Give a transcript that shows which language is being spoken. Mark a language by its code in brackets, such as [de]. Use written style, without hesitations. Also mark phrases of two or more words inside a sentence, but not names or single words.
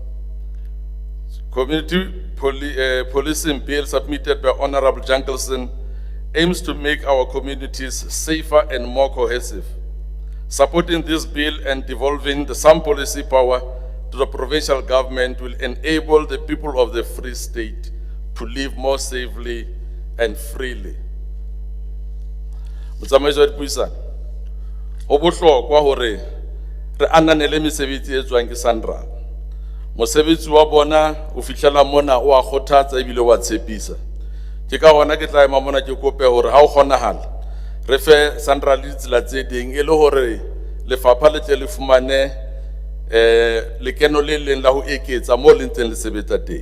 [en] Community policing bill submitted by Honorable Jankelson aims to make our communities safer and more cohesive. Supporting this bill and devolving some policy power to the provincial government will enable the people of the Free State to live more safely and freely. [st] Motsamaiso wa dipuisano, ho bohlokwa hore re ananele mesebetsi e tswang ke SANRAL. Mosebetsi wa bona o fihlela mona o a kgothatsa ebile wa tshepisa. Ke ka hona ke tla ema mona ke kope hore ha o kgonahala re fe SANRAL ditsela tse ding e le hore lefapha le tle le fumane lekeno le leng la ho eketsa mo le ntseng le sebetsa teng.